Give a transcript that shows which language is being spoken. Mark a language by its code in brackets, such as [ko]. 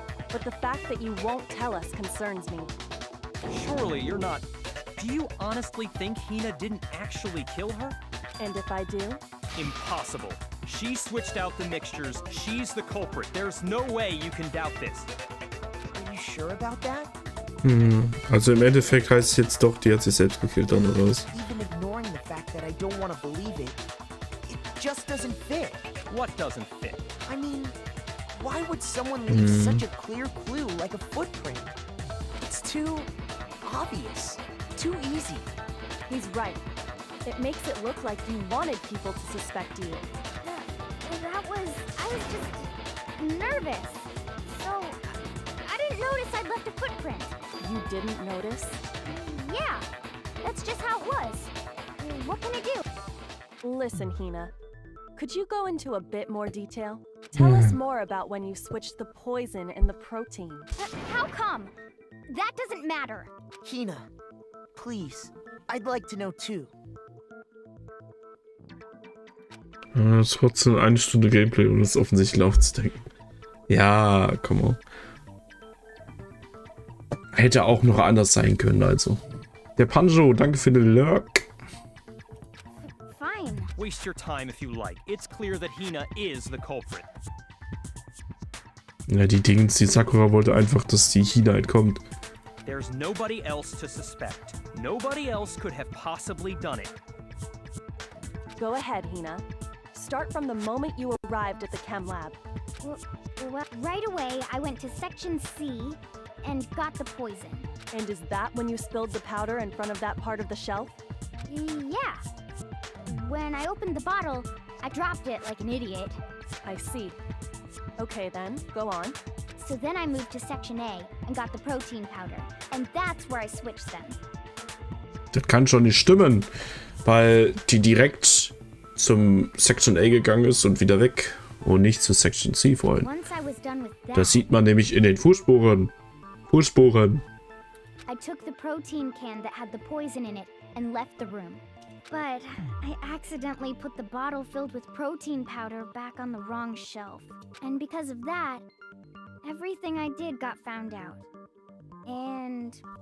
[en] But the fact that you won't tell us concerns me. Surely you're not... Do you honestly think Hina didn't actually kill her? And if I do? Impossible. She switched out the mixtures. She's the culprit. There's no way you can doubt this. Are you sure about that? [de] Also im Endeffekt heißt es jetzt doch, die hat sich selbst gekillt dann, oder was? [en] Even ignoring the fact that I don't want to believe it, it just doesn't fit. What doesn't fit? I mean, why would someone leave such a clear clue like a footprint? It's too obvious, too easy. He's right. It makes it look like you wanted people to suspect you. I was just nervous. So, I didn't notice I'd left a footprint. You didn't notice? Yeah, that's just how it was. What can I do? Listen, Hina. Could you go into a bit more detail? Tell us more about when you switched the poison and the protein. How come? That doesn't matter. Hina, please, I'd like to know too. [de] Trotzdem 1 Stunde Gameplay, um das offensichtlich aufzudecken. Ja, [en] come on. [de] Hätte auch noch anders sein können, also. Der Panjo, danke für den Lurk. [en] Fine. Waste your time if you like. It's clear that Hina is the culprit. [de] Ja, die Sakura wollte einfach, dass die Hina entkommt. [en] There's nobody else to suspect. Nobody else could have possibly done it. Go ahead, Hina. Start from the moment you arrived at the chem lab. Well, right away, I went to Section C and got the poison. And is that when you spilled the powder in front of that part of the shelf? Yeah. When I opened the bottle, I dropped it like an idiot. I see. Okay then, go on. So then I moved to Section A and got the protein powder. And that's where I switched them. [de] Das kann schon nicht stimmen, weil die direkt zum Section A gegangen ist und wieder weg und nicht zu Section C vorhin. [en] Once I was done with that, [de] Das sieht man nämlich in den Fußspuren. [en] I took the protein can that had the poison in it and left the room. But I accidentally put the bottle filled with protein powder back on the wrong shelf. And because of that, everything I did got found out. And